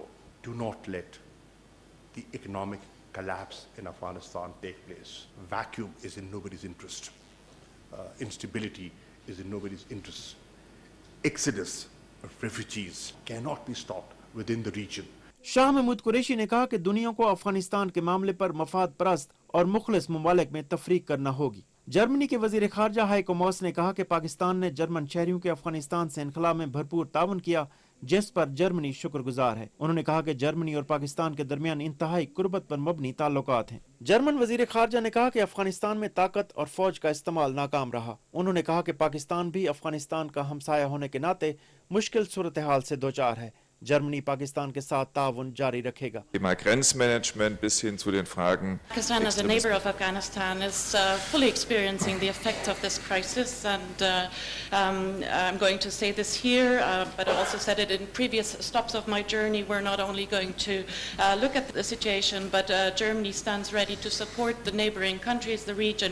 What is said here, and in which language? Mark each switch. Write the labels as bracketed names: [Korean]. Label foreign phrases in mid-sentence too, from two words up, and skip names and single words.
[English] Do not let the economic collapse in Afghanistan take place. Vacuum is in nobody's interest. Instability is in nobody's interest. Exodus of refugees cannot be stopped within the region. [Urdu] شاہ محمود قریشی نے کہا کہ دنیا کو افغانستان کے معاملے پر مفاد پرست اور مخلص ممالک میں تفریق کرنا ہوگی. جرمنی کے وزیر خارجہ ہائیکو ماس نے کہا کہ پاکستان نے جرمن شہریوں کے افغانستان سے انخلا میں بھرپور تعاون کیا، جس پر جرمنی شکرگزار ہے. انہوں نے کہا کہ جرمنی اور پاکستان کے درمیان انتہائی قربت پر مبنی تعلقات ہیں. جرمن وزیر خارجہ نے کہا کہ افغانستان میں طاقت اور فوج کا استعمال ناکام رہا. انہوں نے کہا کہ پاکستان بھی افغانستان کا ہمسایہ ہونے کے ناتے مشکل صورت حال سے دوچار ہے. جرمنی پاکستان کے ساتھ تعاون جاری رکھے گا. [German] Thema Grenzmanagement bis hin zu den Fragen. [English] Pakistan, as a neighbor of Afghanistan, is fully experiencing the effects of this crisis, and I'm going to say this here, but I also said it in previous stops of my journey. We're not only going to look at the situation, but Germany stands ready to support the neighboring countries, the region.